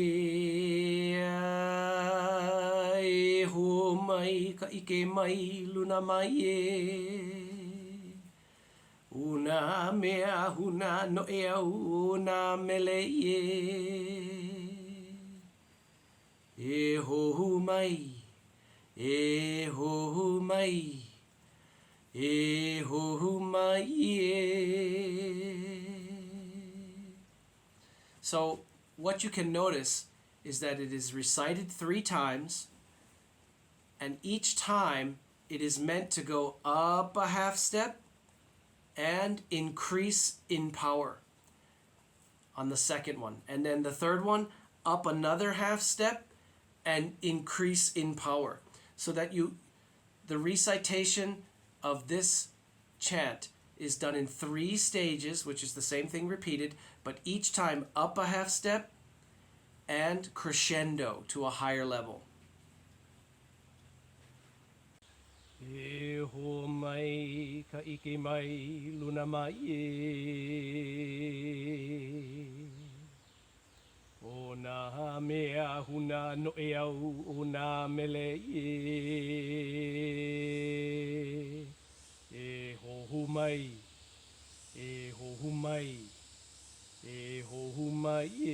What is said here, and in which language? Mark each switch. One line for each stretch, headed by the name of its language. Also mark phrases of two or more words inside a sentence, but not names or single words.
Hawaiian: e ho mai ka ike mai luna mai una mea huna no e au na mele e ho mai e ho mai e ho mai.
English: So what you can notice is that it is recited 3 times, and each time it is meant to go up a half step and increase in power on the second one. And then the third one, up another half step and increase in power. So that the recitation of this chant is done in 3 stages, which is the same thing repeated, but each time up a half step and crescendo to a higher level.
Hawaiian: E ho mai ka ike mai luna mai o na mea huna no e au o na mele e ho mai e ho mai e ho mai